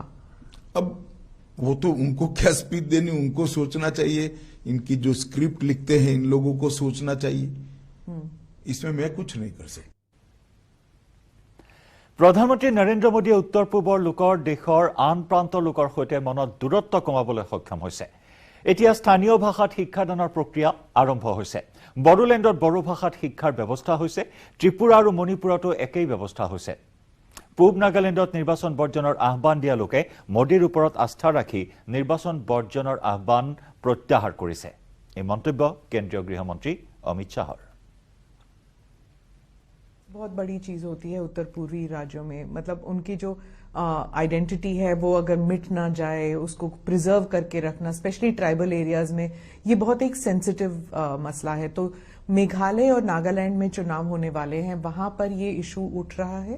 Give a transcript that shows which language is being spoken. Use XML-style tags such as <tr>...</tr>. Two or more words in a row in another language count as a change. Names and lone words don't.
<hi>अब वो तो उनको क्या स्पीच देनी, उनको सोचना चाहिए। इनकी जो स्क्रिप्ट लिखते हैं इन लोगों को सोचना चाहिए। इसमें मैं कुछ नहीं कर सकता।</hi> <as>প্ৰধানমন্ত্ৰী নৰেন্দ্ৰ মোদীয়ে উত্তৰ পূৰ্বৰ লোকৰ দেশৰ আন প্ৰান্তৰ লোকৰ সহিত মনত দূৰত্ব কমাবলৈ সক্ষম হৈছে। এতিয়া স্থানীয় ভাষাত শিক্ষাদানৰ প্ৰক্ৰিয়া আৰম্ভ হৈছে। বড়োলেণ্ডত বড়ো ভাষাত শিক্ষাৰ ব্যৱস্থা হৈছে। ত্ৰিপুৰা আৰু মণিপুৰতো একেই ব্যৱস্থা হৈছে। পূব নাগালেণ্ডত নিৰ্বাচন বৰ্জনৰ আহ্বান দিয়া লোকে মোদীৰ ওপৰত আস্থা ৰাখি নিৰ্বাচন বৰ্জনৰ আহ্বান প্ৰত্যাহাৰ কৰিছে। এই মন্তব্য কেন্দ্ৰীয় গৃহমন্ত্ৰী অমিত শাহৰ।</as> <hi>बहुत बड़ी चीज होती है उत्तर पूर्वी राज्यों में, मतलब उनकी जो आइडेंटिटी है वो अगर मिट ना जाए, उसको प्रिजर्व करके रखना,</hi> <en>specially tribal areas</en> <hi>में, ये बहुत एक सेंसिटिव मसला है। तो मेघालय और नागालैंड में चुनाव होने वाले हैं, वहां पर ये इशू उठ रहा है।</hi>